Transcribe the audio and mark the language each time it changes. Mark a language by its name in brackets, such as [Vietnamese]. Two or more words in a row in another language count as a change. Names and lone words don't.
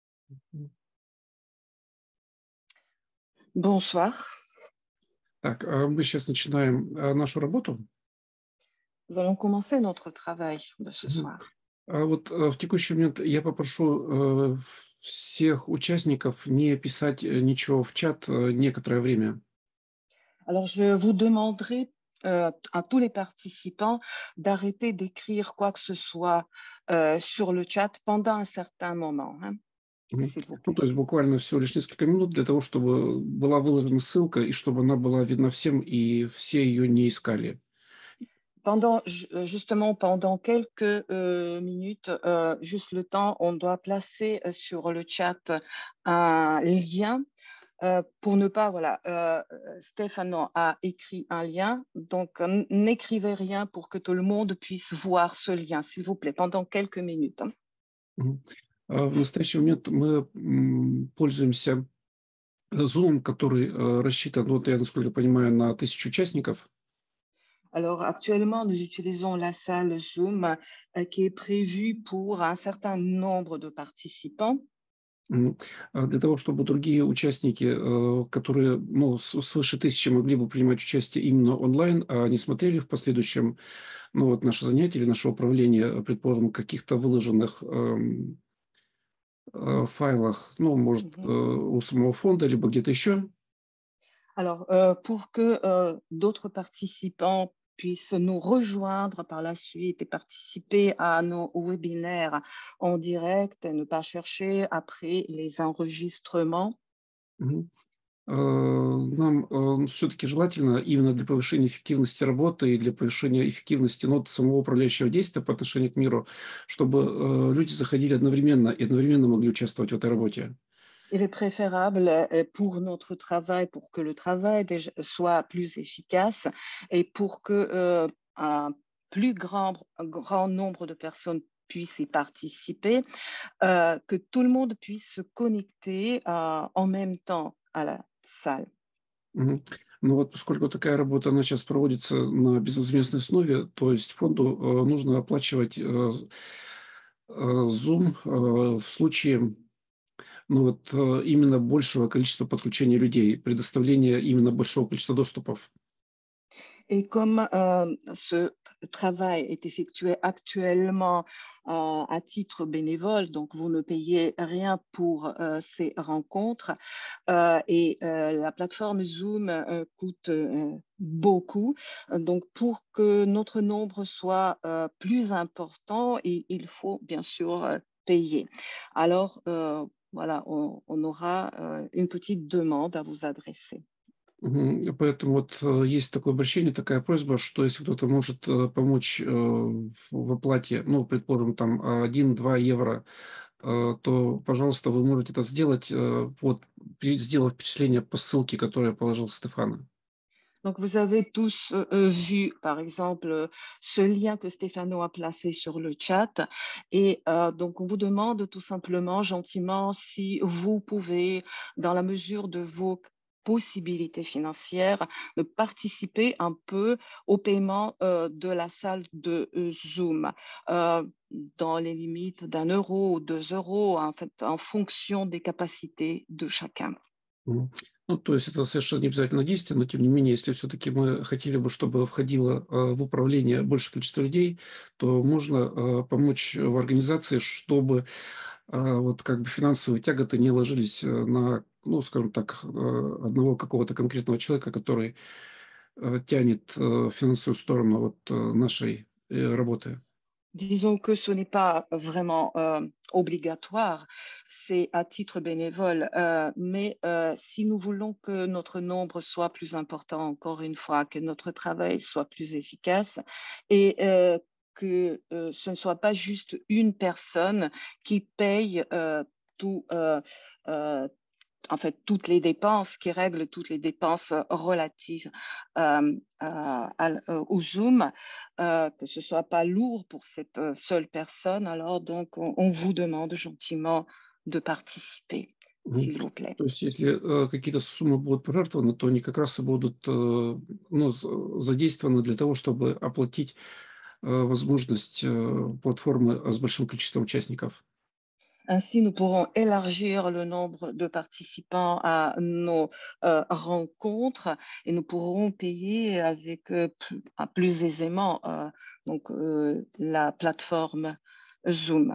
[French] Bonsoir. [Russian] Так, мы сейчас начинаем нашу работу. [French] Nous allons commencer notre travail de ce Мгм. soir. [Russian] В текущий момент я попрошу всех участников не писать ничего в чат некоторое время. [French] Alors, je vous demanderai à tous les participants d'arrêter d'écrire quoi que ce soit sur le chat pendant un certain moment, hein, Мгм. s'il vous [Russian] Ну, [French] plaît. [Russian] то есть буквально всего лишь несколько минут для того, чтобы была выложена ссылка и чтобы она была видна всем, и все ее не искали. [French] Justement, pendant quelques minutes, juste le temps, on doit placer sur le chat un lien pour ne pas, voilà, Stéphano a écrit un lien, donc n'écrivez rien pour que tout le monde puisse voir ce lien, s'il vous plaît, pendant quelques minutes, hein. Мгм. [Russian] В настоящий момент мы пользуемся Zoom, который рассчитан, вот я насколько понимаю, на 1000 участников. [French] Alors, actuellement, nous utilisons la salle Zoom qui est prévue pour un certain nombre de participants. Мгм. [Russian] Для того, чтобы другие участники, которые, ну, свыше 1000 могли бы принимать участие именно онлайн, а не смотрели в последующем, ну, вот наше занятие или наше управление, предположим, в каких-то выложенных файлах, ну, может, Mhm. у самого фонда, либо где-то еще. [French] Alors, pour que d'autres participants puissent nous rejoindre par la suite et participer à nos webinaires en direct et ne pas chercher après les enregistrements. Мгм. [Russian] Нам все-таки желательно именно для повышения эффективности работы и для повышения эффективности, ну, вот самого управляющего действия по отношению к миру, чтобы люди заходили одновременно и одновременно могли участвовать в этой работе. [French] Il est préférable pour notre travail, pour que le travail soit plus efficace et pour que un grand nombre de personnes puissent y participer, que tout le monde puisse se connecter en même temps à la salle. Мгм. [Russian] Ну вот поскольку такая работа, она сейчас проводится на безвозмездной основе, то есть фонду нужно оплачивать Zoom в случае, ну вот, именно большего количества подключения людей, предоставления именно большого количества доступов. [French] Et comme ce travail est effectué actuellement à titre bénévole, donc vous ne payez rien pour ces rencontres et la plateforme Zoom coûte beaucoup. Donc pour que notre nombre soit plus important, il faut bien sûr payer. Alors voilà, on aura une petite demande à vous adresser. Мгм. [Russian] Поэтому вот есть такое обращение, такая просьба, что если кто-то может помочь в оплате, ну, предположим, там 1-2 евро, то, пожалуйста, вы можете это сделать, вот, сделав впечатление по ссылке, которую положил Стефана. [French] Donc, vous avez tous vu, par exemple, ce lien que Stéphano a placé sur le chat. Et donc, on vous demande tout simplement, gentiment, si vous pouvez, dans la mesure de vos possibilités financières, de participer un peu au paiement de la salle de Zoom, euh, dans les limites d'1 euro ou 2 euros, en fait, en fonction des capacités de chacun. Мгм. [Russian] Ну, то есть это совершенно не обязательно действие, но тем не менее, если все-таки мы хотели бы, чтобы входило в управление большее количество людей, то можно помочь в организации, чтобы вот как бы финансовые тяготы не ложились на, ну, скажем так, одного какого-то конкретного человека, который тянет финансовую сторону вот нашей работы. [French] Disons que ce n'est pas vraiment obligatoire, c'est à titre bénévole, mais si nous voulons que notre nombre soit plus important, encore une fois, que notre travail soit plus efficace et que ce ne soit pas juste une personne qui paye tout, en fait, toutes les dépenses, qui règlent toutes les dépenses relatives au Zoom, que ce soit pas lourd pour cette seule personne. Alors, donc, on vous demande gentiment de participer, Мгм. s'il vous plaît. [Russian] То есть, если какие-то суммы будут пожертвованы, то они как раз и будут ну, задействованы для того, чтобы оплатить возможность платформы с большим количеством участников. [French] Ainsi, nous pourrons élargir le nombre de participants à nos rencontres et nous pourrons payer avec plus aisément la plateforme Zoom.